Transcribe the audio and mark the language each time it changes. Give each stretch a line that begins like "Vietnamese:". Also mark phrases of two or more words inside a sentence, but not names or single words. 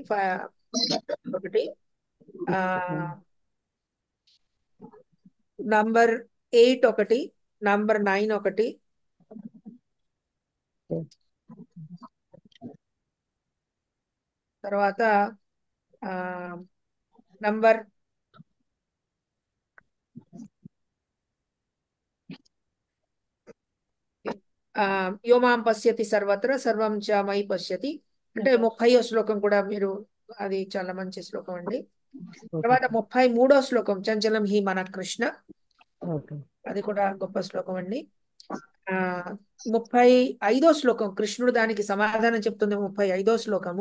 Telugu: ఒకటి నంబర్ 8 ఒకటి, నంబర్ 9 ఒకటి, తర్వాత నంబర్
Sanskrit: యోమాం పశ్యతి సర్వత్ర సర్వం చ మయి పశ్యతి
Telugu: అంటే 30వ శ్లోకం కూడా మీరు, అది చాలా మంచి శ్లోకం అండి. తర్వాత 33వ శ్లోకం
Sanskrit: చంచలం హి మన కృష్ణ,
Telugu: అది కూడా గొప్ప శ్లోకం అండి. 35వ శ్లోకం కృష్ణుడు దానికి సమాధానం చెప్తుంది, 35వ శ్లోకము.